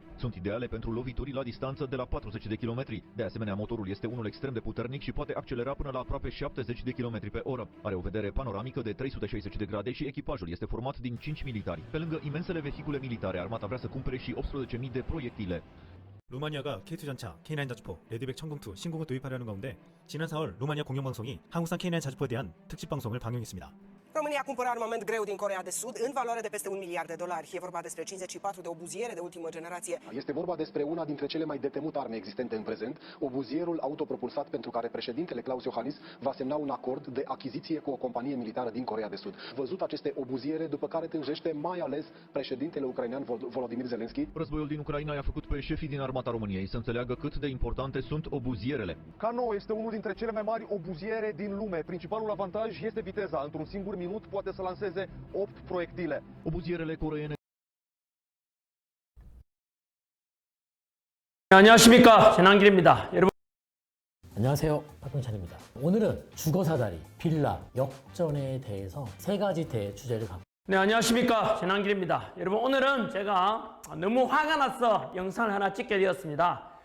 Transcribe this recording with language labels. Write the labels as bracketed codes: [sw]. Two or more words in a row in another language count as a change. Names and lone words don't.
[ro] Sunt ideale pentru lovituri la distanță de la 40 de kilometri. De asemenea, motorul este unul extrem de puternic și poate accelera până la aproape 70 de km pe oră. Are o vedere panoramică de 360 de grade și echipajul este format din 5 militari. Pe lângă imensele vehicule militare, armata vrea să cumpere și 18.000 de proiectile. [ko] 루마니아가 K2 전차, K9 자주포, 레드백 천궁2 신공을 도입하려는 가운데 지난 4월 루마니아 공영방송이 한국산 K9 자주포에 대한 특집 방송을 방영했습니다. [ro] România cumpără armament greu din Coreea de Sud în valoare de peste $1 miliard. E vorba despre 54 de obuziere de ultimă generație. Este vorba despre una dintre cele mai detemute arme existente în prezent, obuzierul autopropulsat pentru care președintele Klaus Iohannis va semna un acord de achiziție cu o companie militară din Coreea de Sud. Văzut aceste obuziere, după care tânjește mai ales președintele ucrainean Volodymyr Zelensky. Războiul din Ucraina i-a făcut pe șefii din armata României să înțeleagă cât de importante sunt obuzierele. K9 este unul dintre cele mai mari obuziere din lume. Principalul avantaj este viteza. Într-un singur minut poate să lanseze 8 proiectile. obuzierele coreene. [ko] 안녕하십니까, 전한길입니다. 여러분. 안녕하세요, 박병찬입니다. 오늘은 주거사다리, 빌라, 역전에 대해서 세 가지 대주제를 갖고. 네, 안녕하십니까, 전한길입니다. 여러분, 오늘은 제가 너무 화가 나서 영상을 하나 찍게 되었습니다.